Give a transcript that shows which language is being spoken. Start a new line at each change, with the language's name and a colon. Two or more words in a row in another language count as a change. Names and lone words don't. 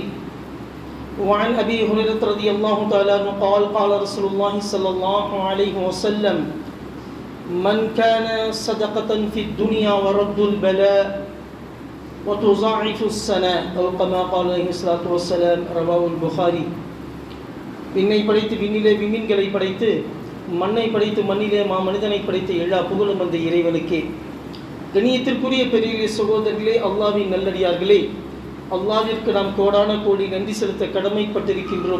Arabic: وعن أبي هريرة رضي الله تعالى عنه قال: قال رسول الله صلى الله عليه وسلم: من كان صدقة في الدنيا ورد البلاء وتضاعف السناء أو كما قال عليه الصلاة والسلام، رواه البخاري.
Tamil: விண்ணை படைத்து விண்ணிலே விண்மீன்களை படைத்து மண்ணை படைத்து மண்ணிலே மனிதனை படைத்து எல்லா புகழும் அந்த இறைவனுக்கே. கண்ணியத்திற்குரிய பெரிய சகோதரர்களே, அல்லாஹ்வின் நல்லடியார்களே, அல்லாஹ்விற்கு நாம் கோடான கோடி நன்றி செலுத்த கடமைப்பட்டிருக்கின்றோம்.